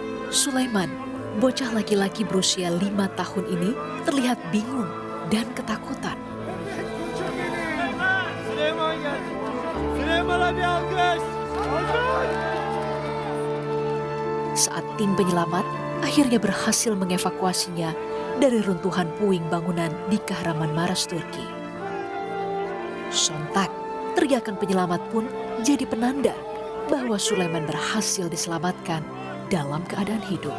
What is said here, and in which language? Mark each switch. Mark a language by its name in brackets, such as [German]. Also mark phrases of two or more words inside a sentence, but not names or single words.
[Indonesian] Sulaiman, bocah laki-laki berusia 5 tahun ini terlihat bingung dan ketakutan. [Turkish] Süleyman geldi. Süleyman'a bir alkış. [Indonesian] Saat tim penyelamat akhirnya berhasil mengevakuasinya dari runtuhan puing bangunan di Kahramanmaraş, Turki. Sontak, teriakan penyelamat pun jadi penanda bahwa Sulaiman berhasil diselamatkan dalam keadaan hidup.